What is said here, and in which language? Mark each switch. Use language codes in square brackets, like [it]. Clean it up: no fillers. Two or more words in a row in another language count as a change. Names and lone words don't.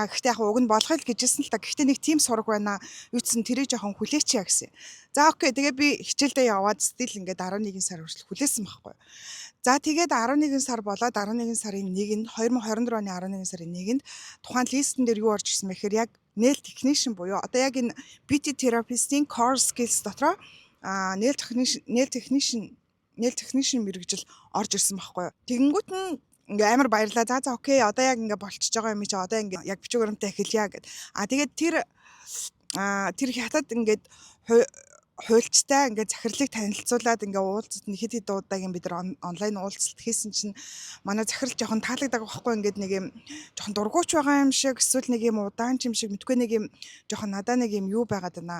[mn] Гэхдээ яг уг нь болгоё л гэжсэн л та. Гэхдээ нэг тийм сураг байна. Юу ч гэсэн тэрийг жоохон хүлээчихье гэсэн. За окей. Тэгээ би хичээлдээ яваад стил ингээд 11 сар хүртэл хүлээсэн байхгүй. За тэгээд 11 сар болоод 11 сарын 1-нд 2024 оны 11 сарын 1-нд тухайн листэн дээр юу орж ирсэн мэхээр яг [en] nail technician [mn] буюу одоо яг энэ [en] beauty therapist- [mn] ийн [en] core skills [mn] дотроо [en] nail technician [mn] мэргэжил орж ирсэн байхгүй. Тэгэнгүүт нь ингээ амар баярлаа. За окей. Одоо яг ингээ болчихж байгаа юм чи одоо ингээ яг бичиг баримтаа эхэлье гэд. Тэгээд тэр хятад ингээд хуульчтай ингээд захирлыг танилцуулаад ингээ уулзалт нэг хэд хэд удаагийн бид нар онлайн уулзалт хийсэн чинь манай захирал жоохон таалагдаг байхгүй ингээд нэг юм жоохон дургуйч байгаа юм шиг эсвэл нэг юм удаан ч юм шиг мэдгүй нэг юм жоохон надаа нэг юм юу байгаад байна.